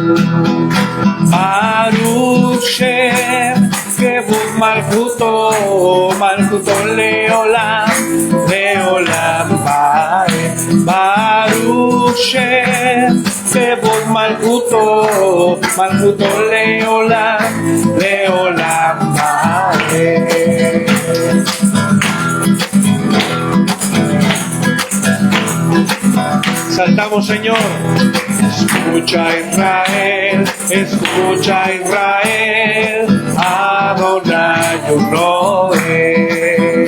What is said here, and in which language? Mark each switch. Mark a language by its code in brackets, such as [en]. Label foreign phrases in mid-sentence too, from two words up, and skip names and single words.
[he] ברוך שם כבוד מלכותו, מלכותו לעולם, לעולם ברוך שם כבוד מלכותו, מלכותו לעולם, לעולם ועד. [es] Saltamos, Señor. Escucha Israel, escucha Israel, Adonai uno es.